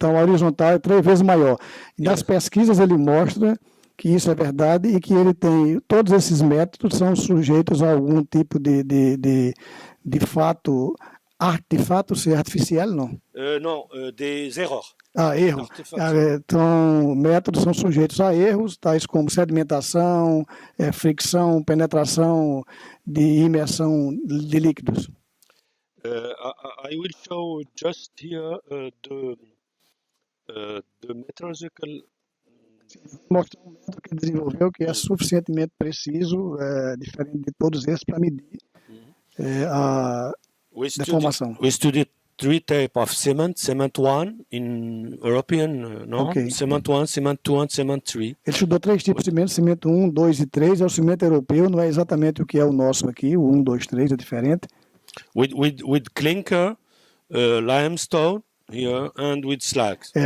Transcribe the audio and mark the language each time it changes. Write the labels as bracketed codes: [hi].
[pt] Então, a horizontal é 3 vezes maior. E nas pesquisas ele mostra que isso é verdade e que ele tem, todos esses métodos são sujeitos a algum tipo de fato, artefato ser artificial, não? [fr] Não, des erreurs. [pt] Erros. Então, métodos são sujeitos a erros, tais como sedimentação, fricção, penetração de imersão de líquidos. [en] I will show just here the metrological. [pt] Mostrar um método que ele desenvolveu que é suficientemente preciso, diferente de todos esses, para medir a deformação. [en] We studied 3 types of cement. Cement 1 in European norm, cement 1, cement 2 and cement 3. [pt] Ele estudou 3 tipos de cimento, cimento 1, 2 e 3. É o cimento europeu, não é exatamente o que é o nosso aqui, o 1, 2, 3 é diferente. [en] With clinker, limestone here and with slags.